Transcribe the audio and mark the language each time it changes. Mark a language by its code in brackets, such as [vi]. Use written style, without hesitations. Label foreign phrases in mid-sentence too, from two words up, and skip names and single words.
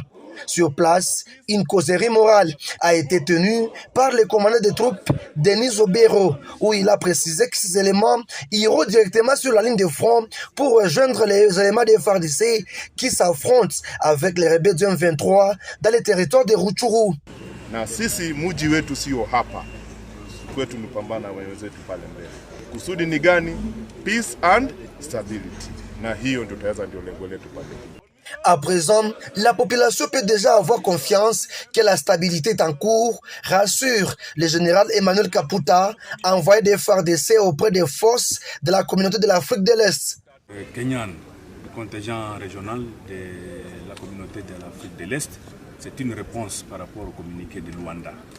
[fr] Sur place, une causerie morale a été tenue par le commandant des troupes, Denis Obero, où il a précisé que ces éléments iront directement sur la ligne de front pour rejoindre les éléments des FARDC qui s'affrontent avec les rebelles du M23 dans les territoires de Rutshuru. [sw] Na sisi muji wetu sio hapa, kwetu ni pambana wenzetu pale mbele. Kusudi ni gani? [en] Peace and stability. [sw] Na hiyo ndio tutaweza, ndio lengo letu pale. [fr] À présent, la population peut déjà avoir confiance que la stabilité est en cours, rassure le général Emmanuel Kaputa, envoyé des FARDC auprès des forces de la communauté de l'Afrique de l'Est. Kenyan, le contingent régional de la communauté de l'Afrique de l'Est, c'est une réponse par rapport au communiqué de Luanda.